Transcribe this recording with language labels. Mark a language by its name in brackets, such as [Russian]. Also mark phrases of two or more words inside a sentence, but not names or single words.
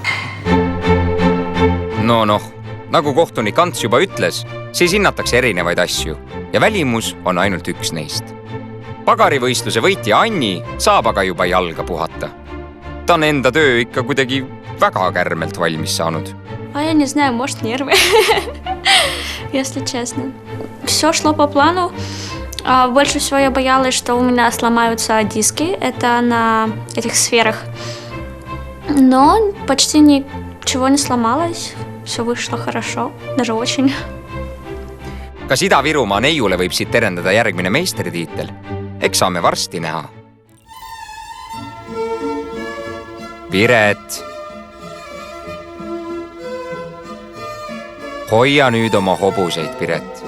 [Estonian] Noh, nagu kohtunik Ants juba ütles, siis hinnatakse erinevaid asju ja välimus on ainult üks neist. Pagarivõistluse võitja Anni saab aga juba jalga puhata. Ta on enda töö ikka kuidagi väga kärmelt valmis saanud. [Russian] Я не знаю, может, нервы, если честно. Все шло по плану. Больше всего я боялась, что у меня сломаются диски. Это на этих сферах. Но почти ничего не сломалось. Все вышло хорошо, даже очень. [Estonian] Kas Ida-Virumaa neiule võib siit terendada järgmine meisteritiitel? Eks saame varsti näha. Piret. Hoia nüüd oma hobuseid, Piret.